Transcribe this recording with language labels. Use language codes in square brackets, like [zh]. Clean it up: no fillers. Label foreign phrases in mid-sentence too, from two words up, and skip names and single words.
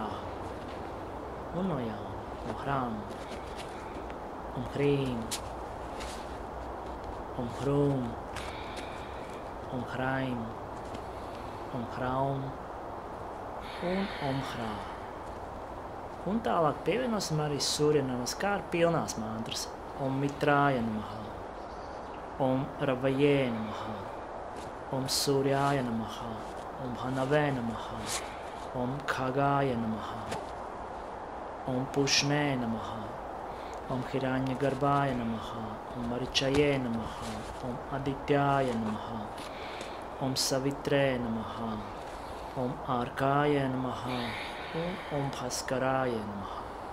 [lv] Un no jauna [sa] ह्रां ह्रीं ह्रूं ह्रैं ह्रौं un Hrā. [lv] Un tālāk pievienosim arī Surya Namaskar pilnās mantras. [sa] मित्राय नमः, रवये नमः, सूर्याय नमः, भानवे नमः, खगाय नमः, पूष्णे नमः, हिरण्य गर्भाय नमः, मरीचये नमः, आदित्याय नमः, सवित्रे नमः, अर्काय नमः un भास्कराय नमः.